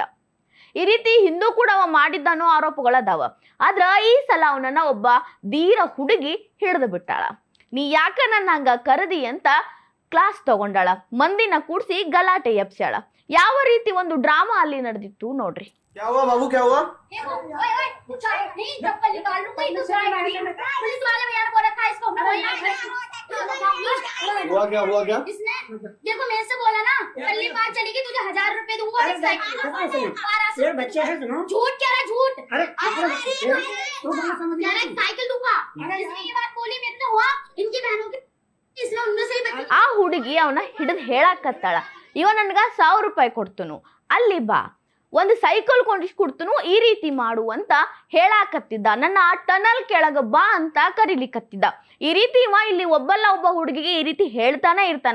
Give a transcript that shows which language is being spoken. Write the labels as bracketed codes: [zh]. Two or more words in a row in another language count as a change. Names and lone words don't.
[kn] ಈ ರೀತಿ ಹಿಂದೂ ಕೂಡ ಅವ ಮಾಡಿದ್ದಾನೋ ಆರೋಪಗಳದಾವ. ಆದ್ರ ಈ ಸಲ ಅವನನ್ನ ಒಬ್ಬ ಧೀರ ಹುಡುಗಿ ಹಿಡಿದು ಬಿಟ್ಟಾಳ. ನೀ ಯಾಕ ನನ್ನ ಹಂಗ ಕರದಿ ಅಂತ ಕ್ಲಾಸ್ ತಗೊಂಡಾಳ, ಮಂದಿನ ಕೂಡ್ಸಿ ಗಲಾಟೆ ಎಬ್ಸ್ಯಾಳ. ಯಾವ ರೀತಿ ಒಂದು ಡ್ರಾಮಾ ಅಲ್ಲಿ ನಡೆದಿತ್ತು ನೋಡ್ರಿ. [hi] क्या हुआ बाबू, क्या हुआ? हुआ क्या? इसने देखो मेरे से बोला ना, पहली बार चली गई तुझे 1000 रुपए दूंगा। बच्चे हैं सुनो, झूठ कह रहा, झूठ। साइकिल दूंगा। इसने ये बात बोली, मेरे से हुआ इनकी बहनों की। [kn] ಆ ಹುಡುಗಿ ಅವನ ಹಿಡಿದು ಹೇಳಾಕತ್ತಾಳ, ಇವ ನನ್ಗ 1000 ರೂಪಾಯಿ ಕೊಡ್ತನು, ಅಲ್ಲಿ ಬಾ, ಒಂದು ಸೈಕಲ್ ಕೊಂಡಿಸ್ಕೊಡ್ತನು, ಈ ರೀತಿ ಮಾಡು ಅಂತ ಹೇಳಾಕತ್ತಿದ್ದ. ನನ್ನ ಟನಲ್ ಕೆಳಗ ಬಾ ಅಂತ ಕರೀಲಿಕತ್ತಿದ್ದ. ಈ ರೀತಿ ಇವ ಇಲ್ಲಿ ಒಬ್ಬ ಹುಡುಗಿಗೆ ಈ ರೀತಿ ಹೇಳ್ತಾನೆ ಇರ್ತಾನ.